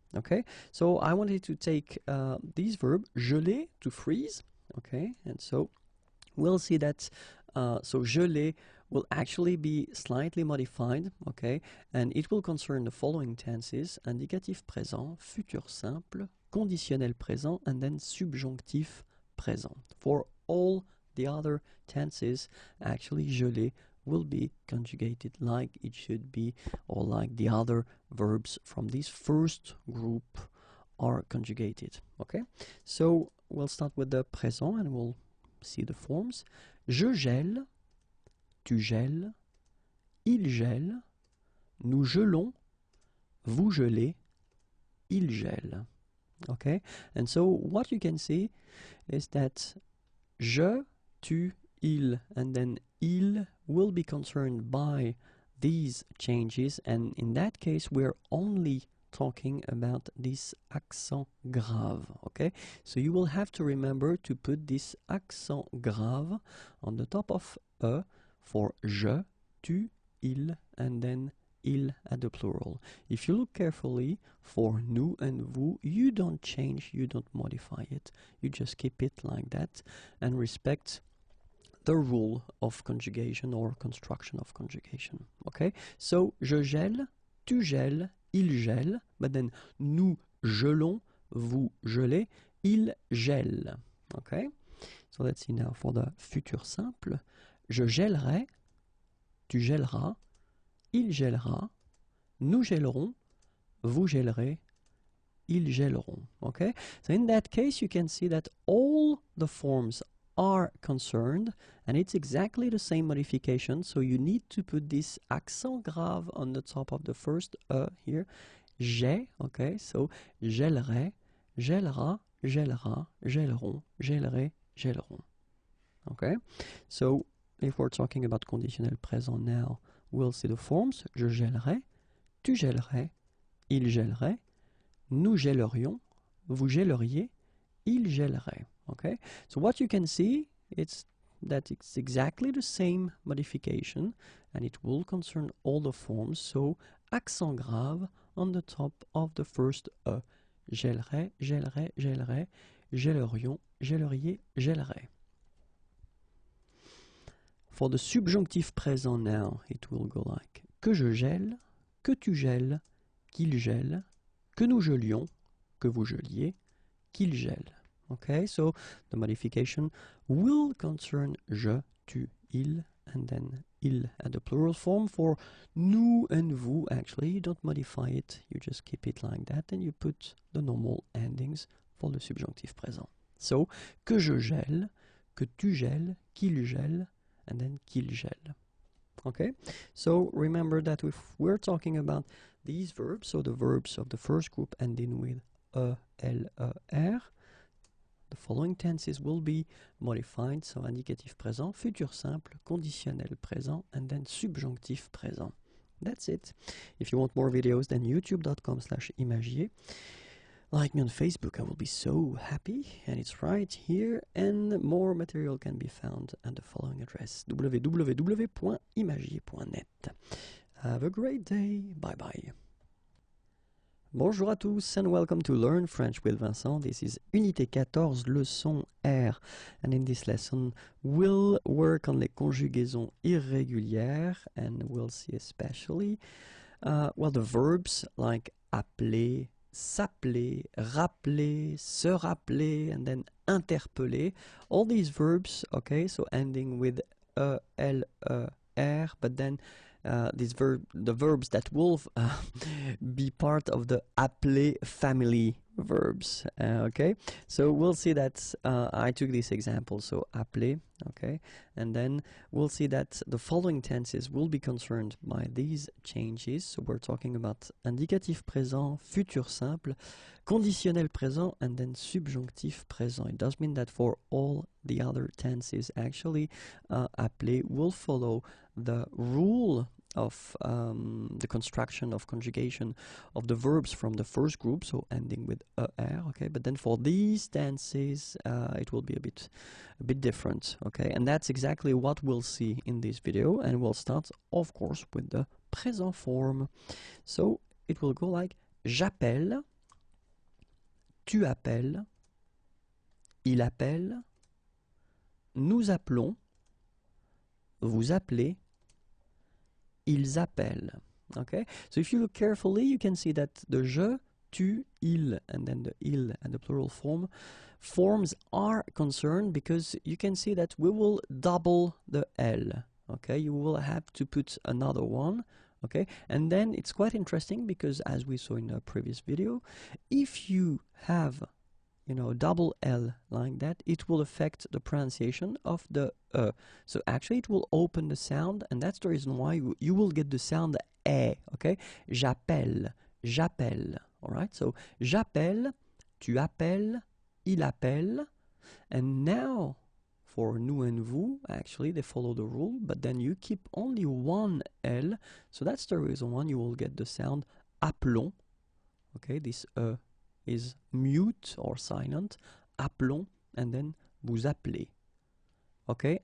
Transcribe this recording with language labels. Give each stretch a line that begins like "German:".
English: Okay, so I wanted to take this verb geler, to freeze, okay, and so we'll see that so geler will actually be slightly modified, okay, and it will concern the following tenses: indicatif présent, futur simple, conditionnel présent, and then subjunctif présent. For all the other tenses, actually geler will be conjugated like it should be, or like the other verbs from this first group are conjugated. Okay, so we'll start with the présent and we'll see the forms.
French: Je gèle, tu gèles, il gèle, nous gelons, vous gelez, il gèle.
English: Okay, and so what you can see is that je, tu, il, and then il will be concerned by these changes, and in that case we're only talking about this accent grave. Okay, so you will have to remember to put this accent grave on the top of E for je, tu, il, and then il at the plural. If you look carefully, for nous and vous, you don't change, you don't modify it, you just keep it like that and respect the rule of conjugation or construction of conjugation.
French: Okay, so je gèle, tu gèles, il gèle,
English: but then
French: nous gelons, vous gelez, il gèle.
English: Okay, so let's see now for the futur simple.
French: Je gèlerai, tu gèleras, il gèlera, nous gèlerons, vous gèlerez, ils gèleront.
English: Okay, so in that case you can see that all the forms are concerned, and it's exactly the same modification, so you need to put this accent grave on the top of the first here, j'ai, okay, so
French: gèlerai, gèlera, gèlera, gèleront, gèlerai, gèleront.
English: Okay, so if we're talking about conditionnel présent now, we'll see the forms.
French: Je gèlerai, tu gèlerais, il gèlerait, nous gèlerions, vous gèleriez, il gèlerait.
English: Okay, so what you can see is that it's exactly the same modification, and it will concern all the forms. So accent grave on the top of the first E.
French: Gèlerait, gèlerait, gèlerait, gèlerions, gèleriez, gèlerait.
English: For the subjunctive présent now, it will go like
French: que je gèle, que tu gèles, qu'il gèle, que nous gelions, que vous geliez, qu'il gèle.
English: Okay, so the modification will concern je, tu, il, and then il at the plural form. For nous and vous, actually, you don't modify it, you just keep it like that, and you put the normal endings for the subjunctive présent.
French: So, que je gèle, que tu gèles, qu'il gèle,
English: and then
French: qu'il gèle.
English: Okay, so remember that if we're talking about these verbs, so the verbs of the first group ending with E, L, E, R, the following tenses will be modified. So indicatif présent, futur simple, conditionnel présent, and then subjonctif présent. That's it. If you want more videos, then youtube.com/imagier. Like me on Facebook, I will be so happy, and it's right here, and more material can be found at the following address, www.imagier.net. Have a great day, bye bye.
French: Bonjour à tous
English: and welcome to Learn French with Vincent. This is Unité 14, leçon R, and in this lesson we'll work on
French: les conjugaisons irrégulières,
English: and we'll see especially the verbs like appeler, s'appeler, rappeler, se rappeler, and then interpeller. All these verbs, okay, so ending with e, l, e, r, but then the verbs that will be part of the appeler family verbs, okay? So we'll see that I took this example, so appeler, okay? And then we'll see that the following tenses will be concerned by these changes. So we're talking about indicatif présent, futur simple, conditionnel présent, and then subjonctif présent. It does mean that for all the other tenses, actually, appeler will follow the rule of the construction of conjugation of the verbs from the first group, so ending with er, okay? But then for these tenses, it will be a bit different, okay? And that's exactly what we'll see in this video, and we'll start, of course, with the present form. So it will go like
French: j'appelle, tu appelles, il appelle, nous appelons, vous appelez, ils appellent.
English: Okay, so if you look carefully, you can see that the je, tu, il, and then the il and the plural form forms are concerned, because you can see that we will double the l. Okay, you will have to put another one. Okay, and then it's quite interesting because, as we saw in the previous video, if you have double L like that, it will affect the pronunciation of the e. So actually it will open the sound, and that's the reason why you will get the sound e, okay?
French: J'appelle, j'appelle,
English: all right? So
French: j'appelle, tu appelles, il appelle,
English: and now for nous and vous, actually they follow the rule, but then you keep only one L, so that's the reason why you will get the sound appelons, okay? This is mute or silent, appelons, and then vous appelez, okay?